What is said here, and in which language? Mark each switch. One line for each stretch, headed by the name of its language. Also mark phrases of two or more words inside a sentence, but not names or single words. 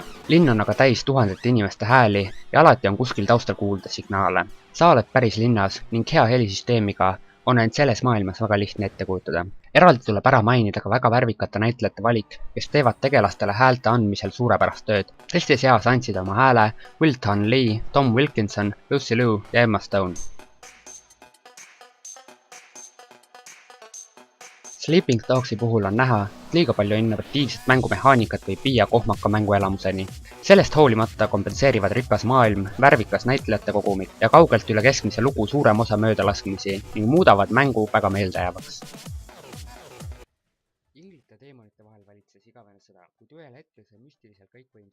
Estonian: Linn on aga täis tuhandete inimeste hääli ja alati on kuskil taustal kuulda signaale. Sa oled päris linnas ning hea helisüsteemiga on end selles maailmas väga lihtne ette kujutada. Eraldi tuleb ära mainida ka väga värvikate näitlejate valik, kes teevad tegelastele häälte andmisel suurepärast tööd. Teiste seas andsid oma hääle Will Ton Lee, Tom Wilkinson, Lucy Liu ja Emma Stone. Sleeping Dogsi puhul on näha, et liiga palju innovatiivset mängumehaanikat võib viia kohmaka mänguelamuseni. Sellest hoolimata kompenseerivad rikas maailm, värvikas näitlejate kogumik ja kaugelt üle keskmise lugu suurem osa möödalaskmisi ning muudavad mängu väga meeldejäävaks. Inglite teemonite vahel valitses igavene sõda, kuid ühel hetkel see müstiliselt kõikvõimsal